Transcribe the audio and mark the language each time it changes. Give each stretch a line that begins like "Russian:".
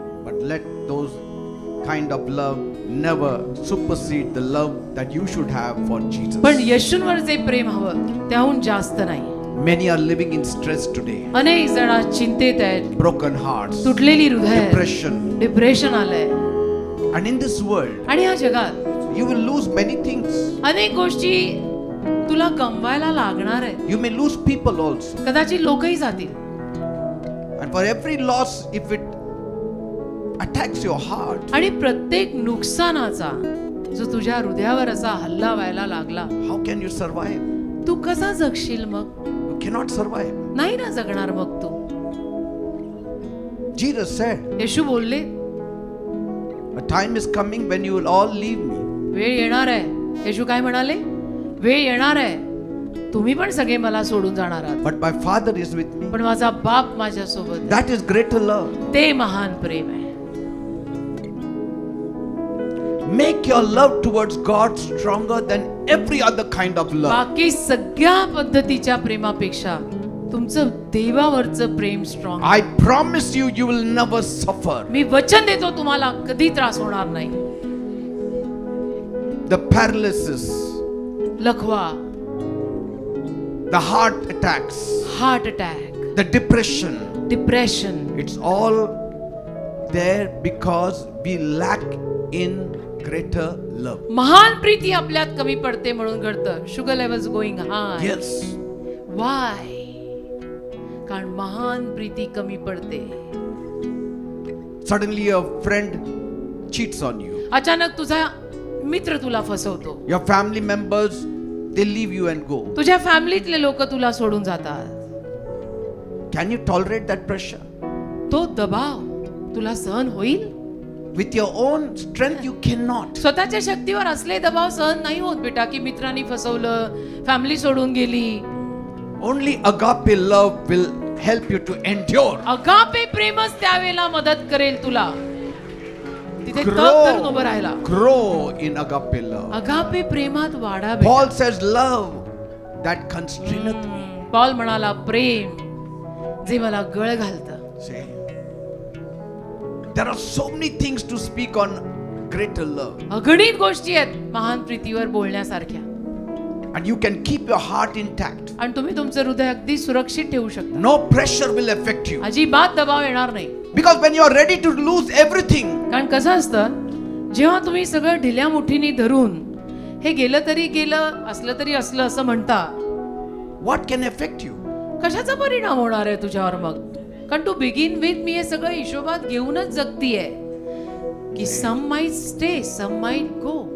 English: but let those kind of love never supersede the love that you should have for Jesus.
Marathi: पण येशूंवर जे प्रेम हवं त्याहून जास्त नाही.
English: Many are living in stress today,
Marathi: अनेक जण आज चिंतेत आहेत,
English: broken hearts,
Marathi: तुटलेली हृदय,
English: depression,
Marathi: डिप्रेशन आलंय.
English: and in this world
Marathi: आणि या जगात
English: you will lose many things.
Marathi: अनेक गोष्टी तुला गमवायला लागणार आहेत.
English: You may lose people also,
Marathi: कदाचित लोकही जातील.
English: and for every loss, if it attacks your heart,
Marathi: आणि प्रत्येक नुकसानाचा जो तुझ्या हृदयावर असा हल्ला व्हायला लागला,
English: how can you survive?
Marathi: तू कसा जगशील मग?
English: You cannot survive.
Marathi: नाही ना जगणार मग तू.
English: Jesus said,
Marathi: येशू बोलले,
English: a time is coming when you will all leave me.
Marathi: वेळ येणार आहे. येशू काय म्हणाले? वेळ येणार आहे, तुम्ही पण सगळे मला सोडून जाणार आहात,
English: But my Father is with me.
Marathi: पण माझा बाप माझ्या सोबत आहे.
English: That is greater love.
Marathi: ते महान प्रेम आहे.
English: Make your love towards God stronger than every other kind of love.
Marathi: बाकी सगळ्या पद्धतीच्या प्रेमापेक्षा तुमचं देवावरचं प्रेम strong.
English: I promise you, you will never suffer.
Marathi: मी वचन देतो तुम्हाला कधी त्रास होणार नाही.
English: The paralysis,
Marathi: लखवा,
English: the heart attacks,
Marathi: heart attack,
English: the depression,
Marathi: depression,
English: it's all there because we lack in greater love.
Marathi: महान प्रीती आपल्यात कमी पडते म्हणून घडतं.
English: Sugar levels going high. Yes. Why?
Marathi: कारण महान प्रीती कमी पडते.
English: Suddenly a friend cheats on you.
Marathi: अचानक तुझा मित्र तुला फसवतो.
English: Your family members, they leave you and go.
Marathi: तुझ्या फॅमिलीतले लोक तुला सोडून जातात.
English: Can you tolerate that pressure?
Marathi: तो दबाव तुला सहन होईल?
English: With your own strength, you cannot.
Marathi: स्वतःच्या शक्तीवर असले दबाव सहन नाही होत बेटा, की मित्रांनी फसवलं, फॅमिली सोडून गेली.
English: Only agape love will help you to endure.
Marathi: Agape प्रेमच त्यावेळेला मदत करेल तुला तिथे तग धरून उभं राहायला.
English: Grow in agape love.
Marathi: Agape प्रेमात वाढा बेटा.
English: Paul says, love that constraineth me.
Marathi: Paul म्हणाला, प्रेम जे मला गळ घालतं.
English: See, there are so many things to speak on greater love,
Marathi: अगणित गोष्टी आहेत महान प्रीतीवर बोलण्यासारख्या,
English: and you can keep your heart intact.
Marathi: आणि तुम्ही तुमचं हृदय अगदी सुरक्षित ठेवू शकता.
English: No pressure will affect you,
Marathi: अजिबात दबाव येणार नाही.
English: because when you are ready to lose everything,
Marathi: कारण कसं असतं, जेव्हा तुम्ही सगळं ढिल्या मुठीने धरून हे गेलं तरी गेलं, असलं तरी असलं असं म्हणता,
English: what can affect you?
Marathi: कशाचा परिणाम होणार आहे तुझ्यावर मग? कारण तू
English: begin with मी
Marathi: हे सगळं हिशोबात घेऊनच जगतीये की
English: Some might stay, some might go.